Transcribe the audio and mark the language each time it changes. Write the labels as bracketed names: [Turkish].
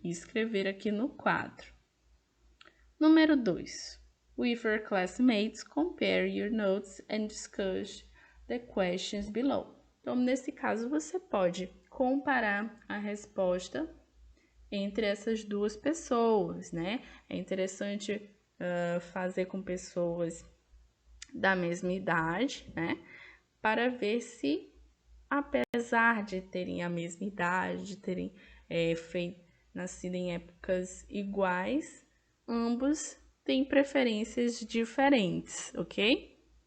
[Portuguese] E escrever aqui no quadro. Número 2. [English] With your classmates, compare your notes and discuss the questions below. [Portuguese] Então, nesse caso, você pode comparar a resposta entre essas duas pessoas, né? É interessante fazer com pessoas da mesma idade, né? Para ver se, apesar de terem a mesma idade, de terem nascido em épocas iguais, ambos têm preferências diferentes, ok?